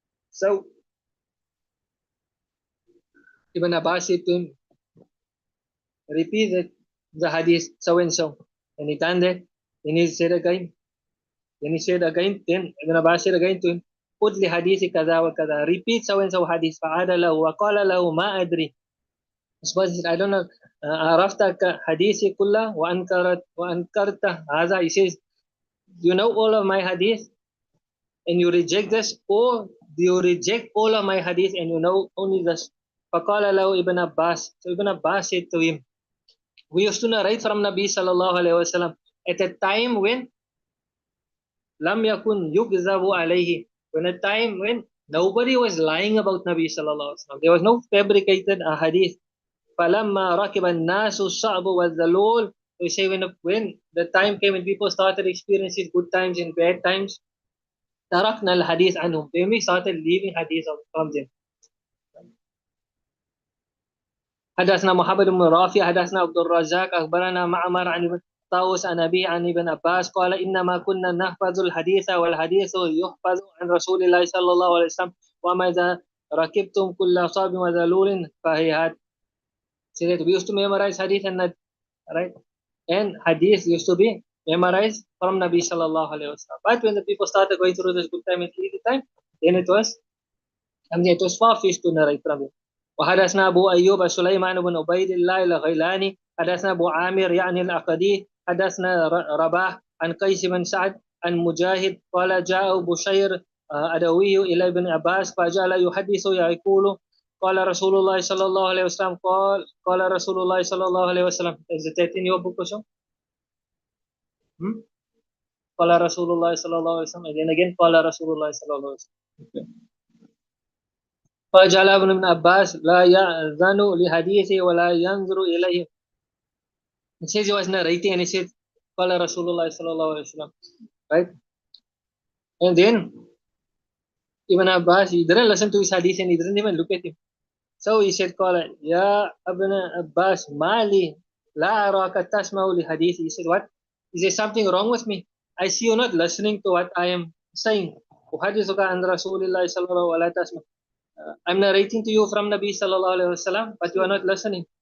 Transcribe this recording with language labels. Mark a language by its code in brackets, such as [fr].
[en] So Ibn Abbas said to him, repeat the hadith so and so. And he done that. Then he said again. Then he said again. Then Ibn Abbas said again to him, [ar] قل لحديث كذا وكذا. [en] Repeat so and so hadith. [ar] فعاد له وقال له ما أدري. [en] Suppose he said, I don't know. [ar] عرفت حديثي كله وأنكرت هذا. [en] He says, you know all of my hadith and you reject this, or do you reject all of my hadith and you know only this? [ar] فقال له ابن Abbas. [en] So Ibn Abbas said to him, we used to narrate from Nabi sallallahu alaihi wasallam at a time when [ar] lam yakun yukzabu alayhi, [en] when a time when nobody was lying about Nabi sallallahu alaihi wasallam. There was no fabricated hadith. [ar] فَلَمَّا رَكِبَ النَّاسُ الصَّعْبُ وَالذَّلُولُ. [en] We say when the time came when people started experiencing good times and bad times, [ar] تَرَكْنَا الْحَدِيث عَنْهُمْ. [en] Then we started leaving hadith from them. [ar] حدثنا محمد بن رافع حدثنا عبد الرزاق أخبرنا معمر عن ابن طاووس عن أبي عن ابن عباس قال إنما كنا نحفظ الحديث والحديث يحفظ عن رسول الله صلى الله عليه وسلم وما إذا ركبتم كل صاب وذلول فهيهات. [en] So that we used to memorize hadith and right, and hadith used to be memorized from Nabi sallallahu alaihi wasallam. But when the people started going through this good time and easy time, then it was far-fetched to narrate from it. [ar] وحدثنا أبو أيوب سليمان بن عبيد الله الغيلاني حدثنا أبو عامر يعني العقدي حدثنا رباح عن قيس بن سعد عن مجاهد قال جاء بشير أدوي إلى ابن عباس فجعل يحدث يقول قال رسول الله صلى الله عليه وسلم قال رسول الله صلى الله عليه وسلم. [en] Is it in your book also? [ar] قال رسول الله صلى الله عليه وسلم. [en] Again [ar] قال رسول الله صلى الله عليه وسلم. فجعل ابن عباس لا يأذن لحديثه ولا ينظر إليه. [en] He says he was narrating and he said [ar] قال رسول الله صلى الله عليه وسلم, [en] right? And then Ibn Abbas, he didn't listen to his hadith and he didn't even look at him. So he said, [ar] قال يا ابن عباس ما لي لا أراك تسمع لحديثي. [en] He said, what? Is there something wrong with me? I see you not listening to what I am saying. [ar] أحدثك عن رسول الله صلى الله عليه وسلم. [en] I'm narrating to you from Nabi sallallahu alaihi wasallam, but you are not listening.